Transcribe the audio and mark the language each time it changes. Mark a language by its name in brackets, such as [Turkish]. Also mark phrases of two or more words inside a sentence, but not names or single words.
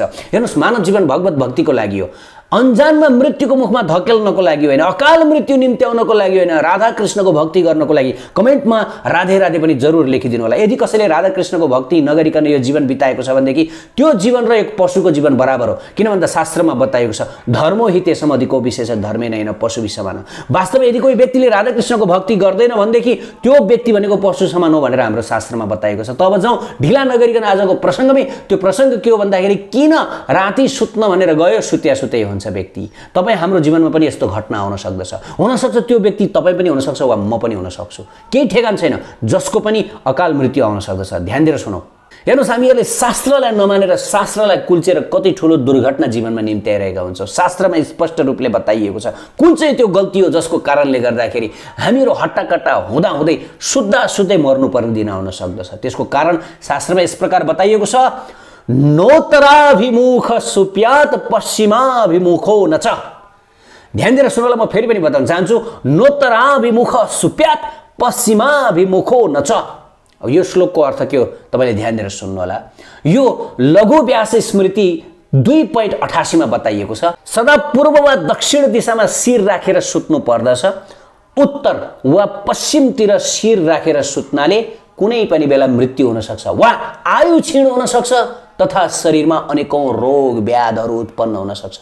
[Nepali] हेर्नुहोस्, मानव जीवन भगवत भक्तिको लागि हो, अनजानमा मृत्युको मुखमा धकेल्नको लागि होइन, अकाल मृत्यु निम्त्याउनको लागि होइन, राधा कृष्णको भक्ति गर्नको लागि। कमेन्टमा राधे राधे पनि जरुर लेखिदिनु होला। यदि कसैले राधा कृष्णको भक्ति नगरिकन यो जीवन बिताएको छ भनेदेखि त्यो जीवन र एक पशुको जीवन बराबर हो। किन भन्दा शास्त्रमा बताएको छ [Sanskrit] धर्मो हि तेषम अधिको विशेष धर्मे नैन पशु समान। [Nepali] वास्तवमा यदि कोही व्यक्तिले राधा कृष्णको भक्ति गर्दैन भनेदेखि त्यो व्यक्ति भनेको पशु समान हो भनेर हाम्रो शास्त्रमा बताएको छ। तब जाउँ ढिला नगरिकन आजको प्रसङ्गमै। त्यो प्रसङ्ग के हो भन्दाखेरि किन राति सुत्न भनेर गयो, सुत्दै हुन्छ व्यक्ति। तपाईँ हाम्रो जीवनमा पनि यस्तो घटना हुन सक्छ त्यो व्यक्ति तपाईँ पनि हुन सक्छ वा म पनि हुन सक्छु, केही ठेगान छैन, जसको पनि अकाल मृत्यु आउन सक्दछ। ध्यान दिएर सुनौ। हेर्नुहोस्, हामीहरूले शास्त्रलाई नमानेर शास्त्रलाई कुल्चेर कति ठुलो दुर्घटना जीवनमा निम्त्याइरहेका हुन्छौँ। शास्त्रमा स्पष्ट रूपले बताइएको छ कुन चाहिँ त्यो गल्ती हो जसको कारणले गर्दाखेरि हामीहरू हट्टाकट्टा हुँदै सुत्दै मर्नुपर्ने दिन आउन सक्दछ। त्यसको कारण शास्त्रमा यस प्रकार बताइएको छ, [Sanskrit] नोत्तराभिमुख सुप्यात पश्चिमाभिमुखो न च। [Nepali] ध्यान दिएर सुनला, म फेरि पनि बताउन चाहन्छु, [Sanskrit] नोत्तराभिमुख सुप्यात पश्चिमाभिमुखो न च। [Nepali] अब यो श्लोकको अर्थ के हो तपाईँले ध्यान दिएर सुन्नु होला। यो लघु व्यास स्मृति 2.88 मा बताइएको छ, सदा पूर्व वा दक्षिण दिशामा शिर राखेर सुत्नु पर्दछ, उत्तर वा पश्चिमतिर शिर राखेर सुत्नाले कुनै पनि बेला मृत्यु हुन सक्छ वा आयु क्षीण हुन सक्छ तथा शरीरमा अनेकौं रोग व्याधहरू उत्पन्न हुन सक्छ।